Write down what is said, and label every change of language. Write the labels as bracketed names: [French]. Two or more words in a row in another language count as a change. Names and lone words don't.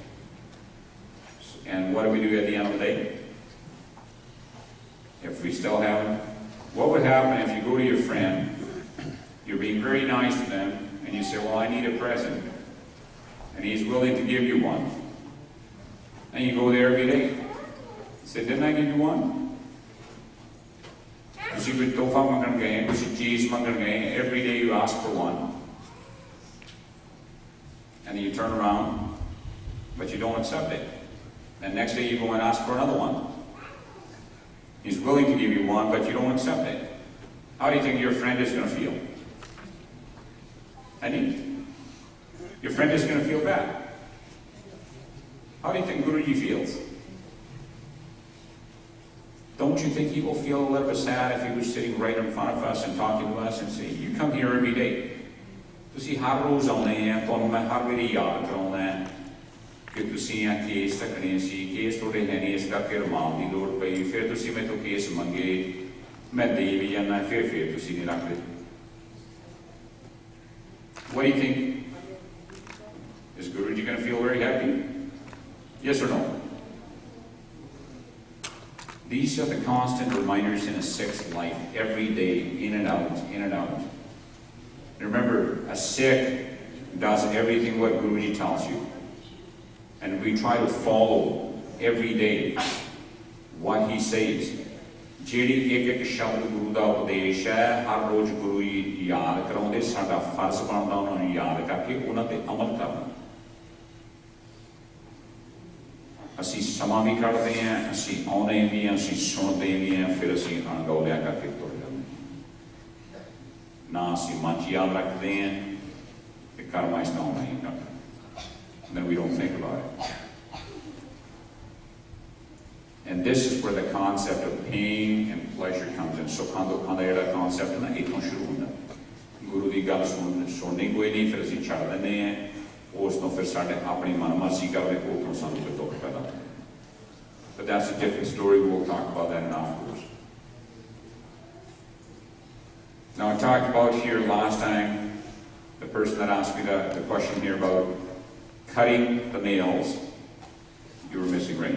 [English] And what do we do at the end of the day? If we still haven't, what would happen if you go to your friend, you're being very nice to them, and you say, well, I need a present, and he's willing to give you one, and you go there every day. You say, didn't I give you one? [Punjabi] ਤੁਸੀਂ ਕੋਈ ਤੋਹਫਾ ਮੰਗਣ ਗਏ, ਤੁਸੀਂ ਚੀਜ਼ ਮੰਗਣ ਗਏ, [English] every day you ask for one. And then you turn around, but you don't accept it. And next day you go and ask for another one. He's willing to give you one, but you don't accept it. How do you think your friend is going to feel? Your friend is going to feel bad. How do you think Guruji feels? Don't you think he will feel a little bit sad if he was sitting right in front of us and talking to us and saying, you come here every day. [Punjabi] ਤੁਸੀਂ ਹਰ ਰੋਜ਼ ਆਉਣੇ ਆ, ਤੁਹਾਨੂੰ ਮੈਂ ਹਰ ਵਾਰੀ ਯਾਦ ਕਰਾਉਣਾ ਹੈ ਕਿ ਤੁਸੀਂ ਆ ਕੇਸ ਤੱਕਣੇ ਸੀ, ਕੇਸ ਤੁਹਾਡੇ ਹੈ ਨਹੀਂ, ਇਸ ਕਰਕੇ ਰੁਮਾਲ ਦੀ ਲੋੜ ਪਈ, ਫਿਰ ਤੁਸੀਂ ਮੇਰੇ ਤੋਂ ਕੇਸ ਮੰਗੇ, ਮੈਂ ਦੇ ਭੀ ਜਾਣਾ ਫਿਰ ਤੁਸੀਂ ਨਹੀਂ ਰੱਖਦੇ। [English] What do you think? Is Guruji going to feel very happy? Yes or no? These are the constant reminders in a Sikh's life, every day, in and out, in and out. Remember, a Sikh does everything what Guruji tells you. And we try to follow every day what he says. [Punjabi] ਜਿਹੜੀ ਇੱਕ ਸ਼ਬਦ ਗੁਰੂ ਦਾ ਉਪਦੇਸ਼ ਹੈ ਹਰ ਰੋਜ਼ ਗੁਰੂ ਜੀ ਯਾਦ ਕਰਾਉਂਦੇ ਸਾਡਾ ਫਰਜ਼ ਬਣਦਾ ਉਹਨਾਂ ਨੂੰ ਯਾਦ ਕਰਕੇ ਉਹਨਾਂ ਤੇ ਅਮਲ ਕਰਨਾ ਅਸੀਂ ਸਮਾਂ ਵੀ ਕੱਢਦੇ ਹਾਂ ਅਸੀਂ ਆਉਂਦੇ ਵੀ ਹਾਂ ਅਸੀਂ ਸੁਣਦੇ ਵੀ ਹਾਂ ਫਿਰ ਅਸੀਂ ਅਣਗੌਲਿਆ ਕਰਕੇ ਤੁਰ ਜਾਂਦੇ ਨਾ ਅਸੀਂ ਮਨ 'ਚ ਯਾਦ ਰੱਖਦੇ ਹਾਂ ਤੇ ਕਰਮਾਂ 'ਚ ਤਾਂ ਆਉਣਾ ਹੀ ਕਰਨਾ [English] then we don't think about it. And this is where the concept of pain and pleasure comes in. [Punjabi] So khanda ਜਿਹੜਾ concept ਨਾ ਇੱਥੋਂ ਸ਼ੁਰੂ ਹੁੰਦਾ ਗੁਰੂ ਦੀ ਗੱਲ ਸੁਣਨੀ ਕੋਈ ਨਹੀਂ ਫਿਰ ਅਸੀਂ ਛੱਡ ਦਿੰਦੇ ਹਾਂ ਉਸ ਤੋਂ ਫਿਰ ਸਾਡੇ ਆਪਣੀ ਮਨਮਰਜ਼ੀ ਕਰਦੇ ਉਦੋਂ ਸਾਨੂੰ ਕੋਈ ਦੁੱਖ ਪੈਦਾ ਹੁੰਦਾ [English] but that's a different story. We'll talk about that in afterwards. Now I talked about here last time the person that asked me the question here about cutting the nails. You were missing, right?